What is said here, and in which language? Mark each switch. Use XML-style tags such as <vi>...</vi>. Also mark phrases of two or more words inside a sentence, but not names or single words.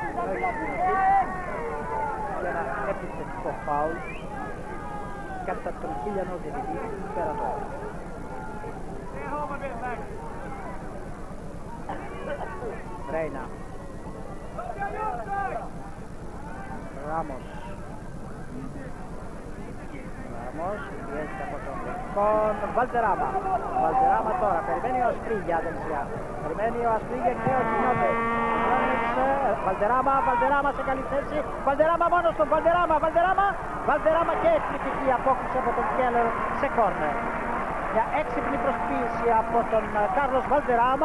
<el>Και ένα επιθετικό φάουλ κατά τον χίλιανο διαιτητή πέρα τώρα. Ρέινα. Ράμος. Πιέζεται από τον con Valderrama. Valderrama τώρα περιμένει ο Ασπρίγια δεξιά. Περιμένει ο Ασπρίγια και ο Κινιώτες. Valderrama σε καλή θέση. Valderrama μόνος του. Valderrama και εκπληκτική απόκριση από τον Κέλλερ σε κόρνερ. Μια έξυπνη προσποίηση από τον Κάρλος Valderrama.</el>